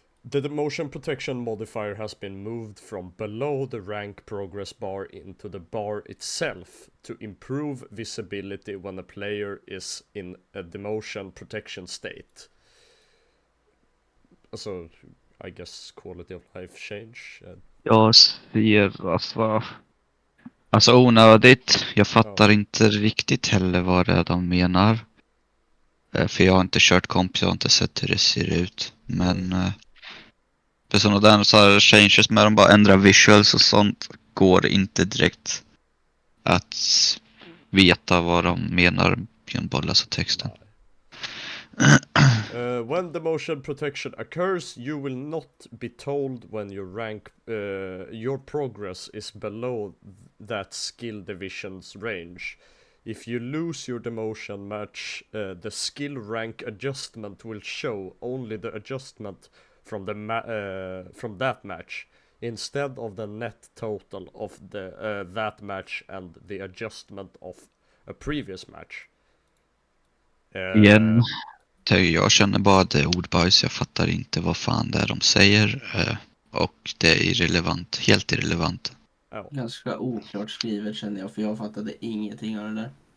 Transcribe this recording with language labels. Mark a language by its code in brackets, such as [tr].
[en] The demotion protection modifier has been moved from below the rank progress bar into the bar itself to improve visibility when a player is in a demotion protection state. [sv] Alltså, [en] I guess quality of life change. [sv] Jag ser alltså onödigt. Jag fattar inte riktigt heller vad det är de menar. För jag har inte kört komp, jag har inte sett hur det ser ut. Men för sådana där så här changes med de bara ändrar visuals och sånt går inte direkt att veta vad de menar genom bara läsa texten. [en] When the motion protection occurs, you will not be told when your rank, your progress is below that skill division's range. If you lose your demotion match, the skill rank adjustment will show only the adjustment from from that match, instead of the net total of the that match and the adjustment of a previous match. [sv] Igen. Jag känner bara att det är ordbajs, jag fattar inte vad fan det är de säger och det är irrelevant, helt irrelevant. Ja. Ganska oklart skrivet känner jag, för jag fattade ingenting av det där.